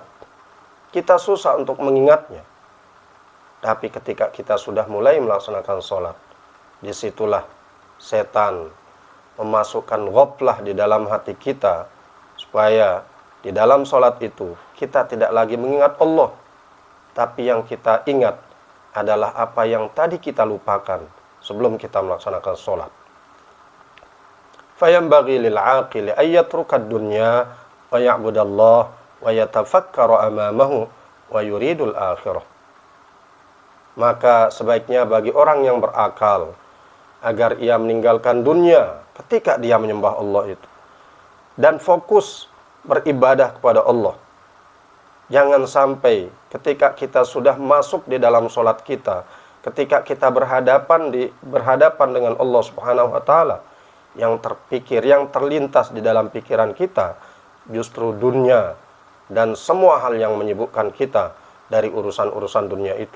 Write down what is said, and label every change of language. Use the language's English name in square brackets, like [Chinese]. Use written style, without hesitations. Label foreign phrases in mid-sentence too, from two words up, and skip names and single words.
[Indonesian] Kita susah untuk mengingatnya. Tapi ketika kita sudah mulai melaksanakan sholat, disitulah setan memasukkan ghaflah di dalam hati kita, supaya di dalam sholat itu kita tidak lagi mengingat Allah, tapi yang kita ingat adalah apa yang tadi kita lupakan sebelum kita melaksanakan sholat. [Arabic] فينبغي للعاقل أن يترك الدنيا ويعبد الله ويتفكر أمامه ويريد الآخرة. [Indonesian] Maka sebaiknya bagi orang yang berakal agar ia meninggalkan dunia ketika dia menyembah Allah itu, dan fokus beribadah kepada Allah. Jangan sampai ketika kita sudah masuk di dalam sholat kita, ketika kita berhadapan dengan Allah [Arabic] سبحانه وتعالى, [Indonesian] yang terpikir, yang terlintas di dalam pikiran kita justru dunia dan semua hal yang menyibukkan kita dari urusan-urusan dunia itu.